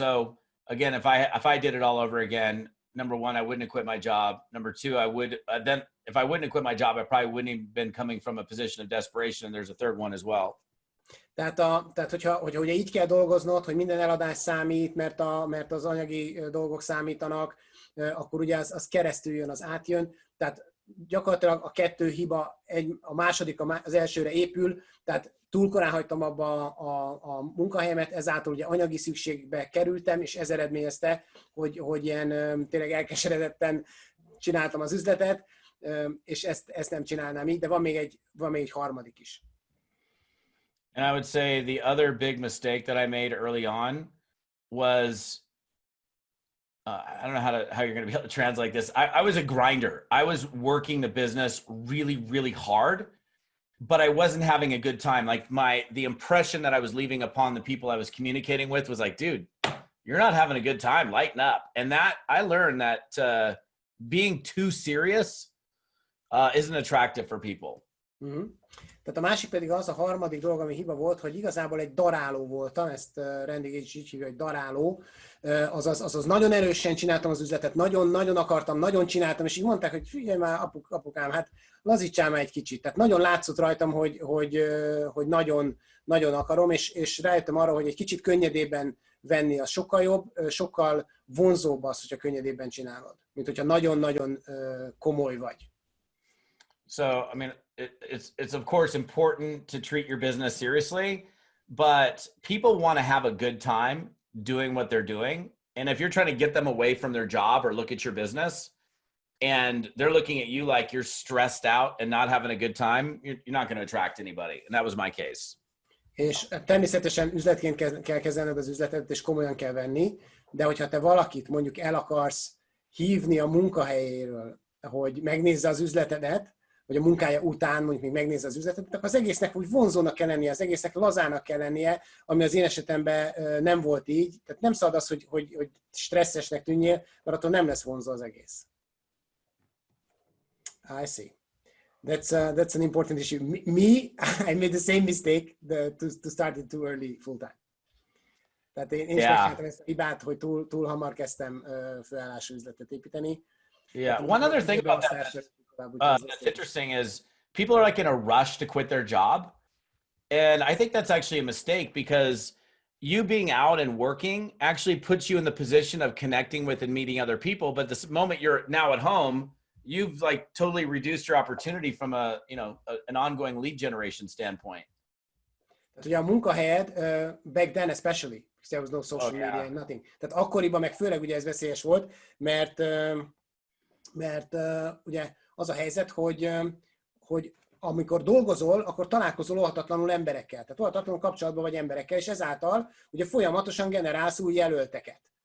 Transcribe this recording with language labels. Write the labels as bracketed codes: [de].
[en] So again, if I did it all over again, number 1, I wouldn't have quit my job. Number 2, I would then if I wouldn't have quit my job, I probably wouldn't have been coming from a position of desperation. And there's a third one as well. [hu] Tehát hogyha ugye így kell dolgoznod, hogy minden eladás számít, mert az anyagi dolgok számítanak, akkor ugye az keresztül jön, az átjön. Tehát gyakorlatilag a 2 hiba, a második az elsőre épül, tehát túl korán hagytam abba a munkahelyemet, ezáltal ugye anyagi szükségbe kerültem, és ez eredményezte, hogy ilyen tényleg elkeseredetten csináltam az üzletet, és ezt nem csinálnám így, de van még egy harmadik is. [en] And I would say the other big mistake that I made early on was, I don't know how you're going to be able to translate this. I was a grinder. I was working the business really, really hard, but I wasn't having a good time. Like the impression that I was leaving upon the people I was communicating with was like, dude, you're not having a good time, lighten up. And that I learned that being too serious isn't attractive for people. Uh-huh. [hu] Tehát a másik pedig az, a harmadik dolog, ami hiba volt, hogy igazából egy daráló voltam, ezt Randy is így hívja, hogy daráló, azaz nagyon erősen csináltam az üzletet, nagyon-nagyon akartam, nagyon csináltam, és így mondták, hogy figyelj már, apukám, hát lazítsál már egy kicsit. Tehát nagyon látszott rajtam, hogy nagyon, nagyon akarom, és rájöttem arra, hogy egy kicsit könnyedében venni az sokkal jobb, sokkal vonzóbb az, hogyha könnyedében csinálod, mint hogyha nagyon-nagyon komoly vagy. [en] So, I mean, it's of course important to treat your business seriously, but people want to have a good time doing what they're doing. And if you're trying to get them away from their job or look at your business and they're looking at you like you're stressed out and not having a good time, you're not going to attract anybody. And that was my case. [hu] És természetesen üzletként kell kezelned az üzletet, és komolyan kell venni, de hogyha te valakit mondjuk el akarsz hívni a munkahelyéről, hogy megnézze az üzletedet, vagy a munkája után mondjuk még megnézze az üzletet, akkor az egésznek úgy vonzónak kell lennie, az egésznek lazának kell lennie, ami az én esetemben nem volt így. Tehát nem szabad az, hogy stresszesnek tűnjél, mert attól nem lesz vonzó az egész. [en] I see. That's an important issue. I made the same mistake to start it too early full time. [hu] Tehát én is megcsináltam ezt a hibát, hogy túl hamar kezdtem főállású üzletet építeni. [en] Yeah, one other thing about that that's interesting is people are like in a rush to quit their job. And I think that's actually a mistake because you being out and working actually puts you in the position of connecting with and meeting other people. But the moment you're now at home, you've like totally reduced your opportunity from an ongoing lead generation standpoint. [hu] Tehát ugye a munkahelyed, [en] back then especially, because there was no social media and nothing. [hu] Tehát akkoriban meg főleg ugye ez veszélyes volt, mert ugye az a helyzet, hogy amikor dolgozol, akkor találkozol óhatatlanul emberekkel. Tehát óhatatlanul kapcsolatban vagy emberekkel, és ezáltal ugye folyamatosan generálsz új jelölteket.